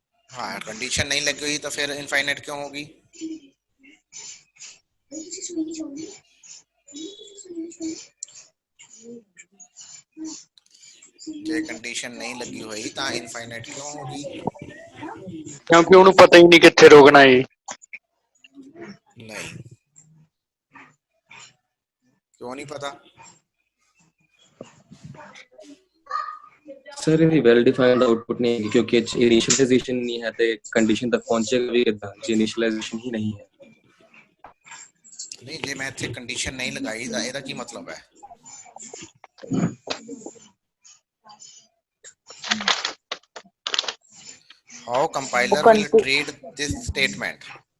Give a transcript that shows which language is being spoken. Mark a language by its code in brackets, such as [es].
[hi] हाँ कंडीशन नहीं लगी हुई तो फिर इनफाइनाइट क्यों होगी [pa] ਜੇ ਕੰਡੀਸ਼ਨ ਨਹੀਂ ਲੱਗੀ ਹੋਈ ਤਾਂ ਇਨਫਾਈਨਾਈਟ ਕਿਉਂ ਹੋਗੀ क्योंकि ਉਹਨੂੰ ਪਤਾ ਹੀ ਨਹੀਂ ਕਿੱਥੇ ਰੋਕਣਾ ਹੈ [hi] नहीं क्यों नहीं पता सर ये वेल डिफाइंड आउटपुट नहीं है क्योंकि इनिशियलाइजेशन नहीं है तो कंडीशन तक पहुंचेगा भी कितना जे इनिशियलाइजेशन ही नहीं है [pa] नहीं जे मैं ਇੱਥੇ ਕੰਡੀਸ਼ਨ ਨਹੀਂ ਲਗਾਈ ਤਾਂ ਇਹਦਾ ਕੀ ਮਤਲਬ ਹੈ [en] how compiler will treat this statement